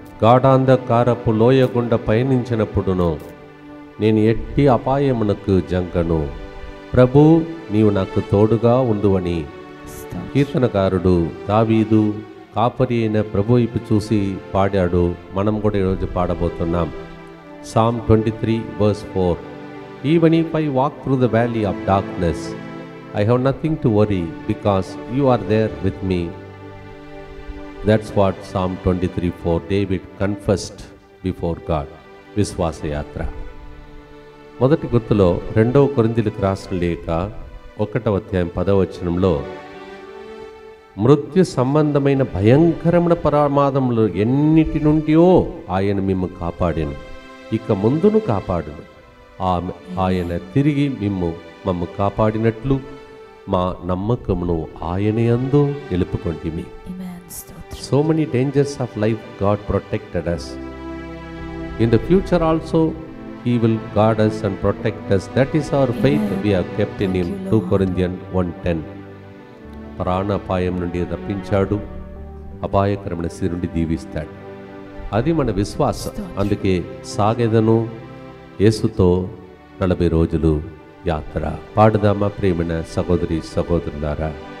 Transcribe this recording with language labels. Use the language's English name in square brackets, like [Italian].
[Telugu] గాఢాంధకారపు లోయ గుండా పయనించినప్పుడును నేను ఎట్టి అపాయమునకు జంకను. ప్రభు, నీవు నాకు తోడుగా ఉండువని కీర్తనకారుడు దావీదు కాపరి అయిన ప్రభు వైపు చూసి పాడాడు. మనం కూడా ఈరోజు పాడబోతున్నాం. [English] Psalm 23 verse 4. Even if I walk through the valley of darkness, I have nothing to worry because you are there with me. That's what Psalm 23:4 David confessed before God. [Telugu] విశ్వాస యాత్ర. మొదటి గుర్తులో 2వ కొరింథీయులకు రాసిన లేఖ 1వ అధ్యాయం 10వ వచనంలో మృత్యు సంబంధమైన భయంకరమైన ప్రమాదములు ఎన్నిటి నుండియో ఆయన మిమ్ము కాపాడెను, ఇక ముందును కాపాడును. ఆయన తిరిగి మమ్ము కాపాడినట్లు మా నమ్మకమును ఆయన యందు నిలుపుకొంటిమి. [English] So many dangers of life God protected us. In the future also He will guard us and protect us. That is our faith we have kept in Him. 2 Corinthians 1:10. [Telugu] ప్రాణాపాయం నుండి రప్పించాడు, అపాయకరమైన స్థితి నుండి దీవిస్తాడు. అది మన విశ్వాసం. అందుకే సాగెదను యేసుతో 40 రోజులు యాత్ర. పాడుదామా ప్రేమైన సహోదరి సహోదరులారా.